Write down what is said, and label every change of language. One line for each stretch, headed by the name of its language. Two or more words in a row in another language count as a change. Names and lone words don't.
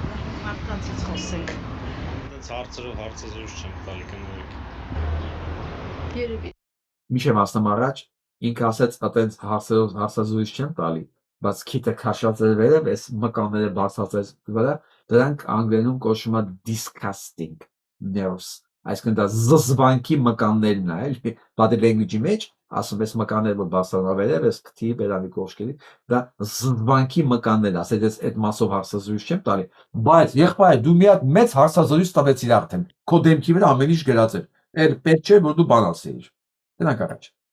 Armenian: մարդկանցից խոսենք։ Դից հարցերով հարցազրույց չեմ տալի կներեք։ Երևի։ Միշտ ասեմ առաջ, ինքը ասեց, այտենց հարցերով հարցազրույց չեմ տալի, բայց քիթը քաշած էր վերև, այս մկանները բացած էր վրա, դրանք անգլերենում կոչվում է
English: disgusting nerves,
Armenian: այսինքն դա զզվանքի մկաններն է, էլի,
English: body language-
Armenian: ի մեջ, ասում ես մկաններ, որ բացանա վերև, այս քթի բերանի կողքերի, դա զզվանքի մկաններ, ասեց ես այդ մասով հարցազրույց չեմ տալի, բայց եղբայր, դու մի հատ մեծ հարցազրույց տվեցիր արդեն, քո դեմքի վրա ամեն ինչ գրած էր, այդ պետք չէ, որ դու բան ասեիր։ Դրանք առաջ։